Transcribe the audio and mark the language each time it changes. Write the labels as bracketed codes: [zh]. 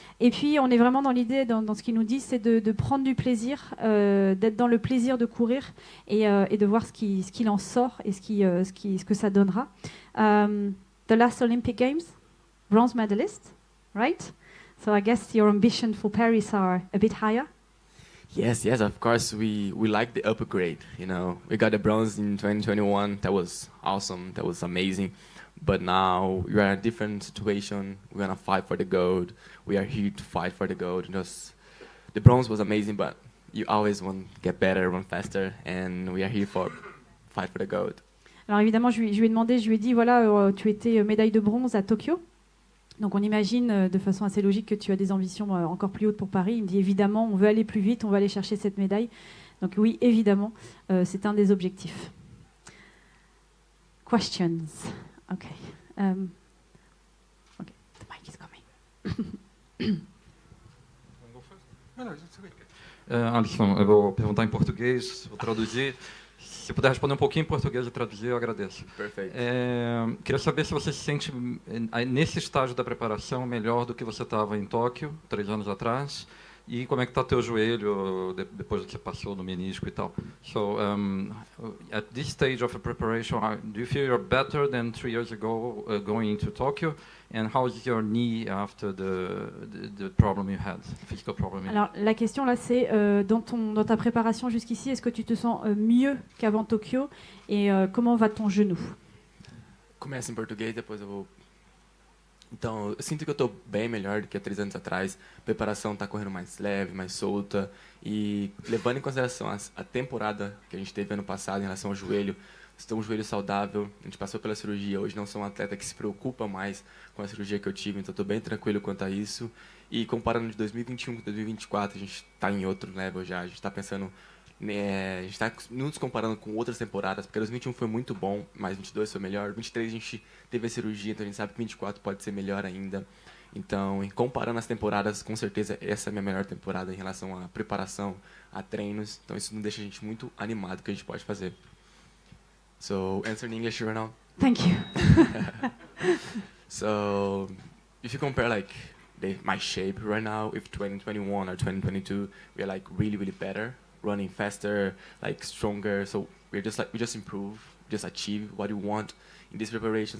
[fr] Et puis, on est vraiment dans l'idée, dans ce qu'il nous dit, c'est de prendre du plaisir, d'être dans le plaisir de courir et de voir ce qu'il en sort et ce que ça donnera. [en] The last Olympic Games, bronze medalist, right? So I guess your ambition for Paris are a bit higher? Yes, of course. We like the upgrade, you know. We got the bronze in 2021. That was awesome. That was amazing. But now we are in a different situation. We're going to fight for the gold. We are here to fight for the gold. The bronze was amazing, but you always want to get better, run faster, and we are here for fight for the gold. [fr] Alors évidemment, je lui ai demandé, je lui ai dit, voilà, tu étais médaille de bronze à Tokyo. Donc on imagine de façon assez logique que tu as des ambitions encore plus hautes pour Paris. Il me dit évidemment, on veut aller plus vite, on veut aller chercher cette médaille. Donc oui, évidemment, c'est un des objectifs. [en] Questions. Okay. Okay, the mic is coming. [pt] Alison, eu vou perguntar em português, vou traduzir. Se puder responder um pouquinho em português e traduzir, eu agradeço. Perfeito. Queria saber se você se sente, nesse estágio da preparação, melhor do que você estava em Tóquio, 3 anos atrás. E como é que está teu joelho depois que você passou no menisco e tal? [en] So, at this stage of a preparation, do you feel you're better than 3 years ago going into Tokyo? And how is your knee after the problem you had, physical problem? [fr] Alors la question là c'est dans ta préparation jusqu'ici, est-ce que tu te sens mieux qu'avant Tokyo et comment va ton genou? [pt] Começa em português, depois eu vou. Então, eu sinto que eu estou bem melhor do que há 3 anos atrás. A preparação está correndo mais leve, mais solta. E levando em consideração a temporada que a gente teve ano passado em relação ao joelho, estou um joelho saudável, a gente passou pela cirurgia, hoje não sou um atleta que se preocupa mais com a cirurgia que eu tive, então estou bem tranquilo quanto a isso. E comparando de 2021 com 2024, a gente está em outro level já, a gente está pensando, a gente está nos comparando com outras temporadas, porque 2021 foi muito bom, mas 22 foi melhor, 23 a gente teve a cirurgia, então a gente sabe que 24 pode ser melhor ainda. Então, comparando as temporadas, com certeza essa é a minha melhor temporada em relação à preparação, a treinos, então isso nos deixa a gente muito animado que a gente pode fazer. [en] So, answer in English right now? Thank you. So, if you compare like my shape right now with 2021 or 2022, we are like really, really better, running faster, like stronger. So we just improve, just achieve what we want in this preparation.